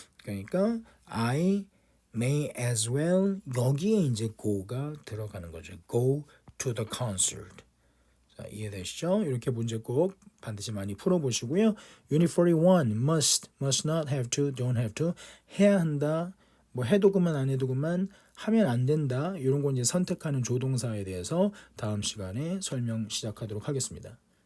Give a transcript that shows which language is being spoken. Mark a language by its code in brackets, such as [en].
[ko] 그러니까 [en] I may as well [ko] 여기에 이제 go가 들어가는 거죠. [en] Go to the concert. [ko] 자, 이해되시죠? 이렇게 문제 꼭 반드시 많이 풀어보시고요. [en] Unit 41 must not have to, don't have to [ko] 해야 한다. 뭐 해도 그만 안 해도 그만 하면 안 된다. 이런 거 이제 선택하는 조동사에 대해서 다음 시간에 설명 시작하도록 하겠습니다.